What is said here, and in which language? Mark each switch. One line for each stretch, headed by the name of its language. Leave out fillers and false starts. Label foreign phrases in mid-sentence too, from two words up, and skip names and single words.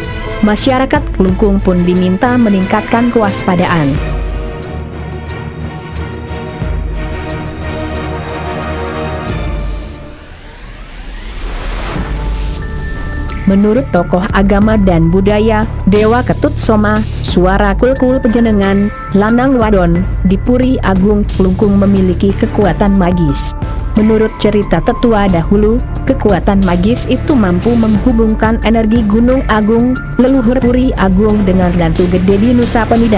Indonesian: Masyarakat Klungkung pun diminta meningkatkan kewaspadaan. Menurut tokoh agama dan budaya, Dewa Ketut Soma, suara kul-kul pejenengan, lanang wadon, di Puri Agung Klungkung memiliki kekuatan magis. Menurut cerita tetua dahulu, kekuatan magis itu mampu menghubungkan energi Gunung Agung, leluhur Puri Agung dengan Dantu Gede di Nusa Penida.